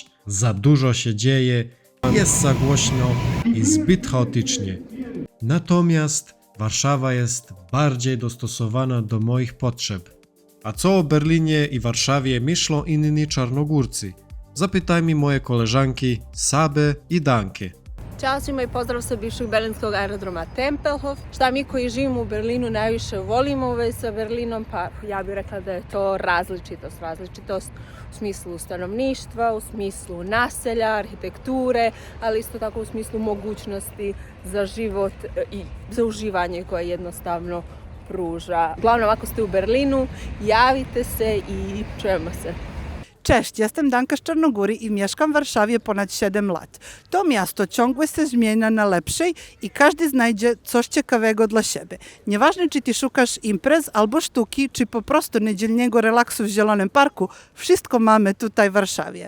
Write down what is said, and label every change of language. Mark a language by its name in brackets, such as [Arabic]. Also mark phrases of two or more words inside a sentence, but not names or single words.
[Polish] Za dużo się dzieje, jest za głośno i zbyt chaotycznie. Natomiast Warszawa jest bardziej dostosowana do moich potrzeb. A co o Berlinie i Warszawie myślą inni czarnogórcy? Zapytajmy moje koleżanki Sabe i Danke. [Serbian] Ćao svima i pozdrav sa bivšeg berlinskog aerodroma Tempelhof. Šta mi koji živimo u Berlinu najviše volimo u vezi sa Berlinom? Pa ja bih rekla da je to različitost. Različitost u smislu stanovništva, u smislu naselja, arhitekture, ali isto tako u smislu mogućnosti za život i za uživanje koje jednostavno pruža. Uglavnom, ako ste u Berlinu, javite se i čujemo se. [Polish] Cześć, jestem Danka z Czarnogóry i mieszkam w Warszawie ponad 7 lat. To miasto ciągle się zmienia na lepsze i każdy znajdzie coś ciekawego dla siebie. Nieważne, czy ty szukasz imprez albo sztuki, czy po prostu niedzielnego relaksu w Zielonym Parku, wszystko mamy tutaj w Warszawie.